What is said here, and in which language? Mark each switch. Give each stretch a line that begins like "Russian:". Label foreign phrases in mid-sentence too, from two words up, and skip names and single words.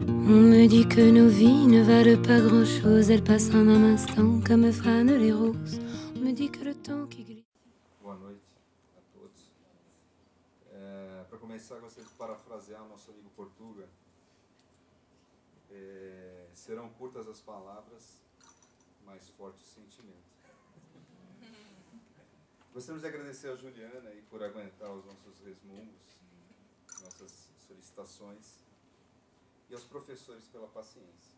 French: On me dit que nos vies ne valent pas grand-chose, elles passent en un instant comme fanent les roses. On me dit que le temps qui glisse.
Portuguese: Boa noite a todos. Para começar, gostaria de parafrasear nosso amigo Portuga. Serão curtas as palavras, mais forte o sentimento. Gostaríamos de agradecer a Juliana aí por aguentar os nossos resmungos, nossas solicitações, e aos professores pela paciência.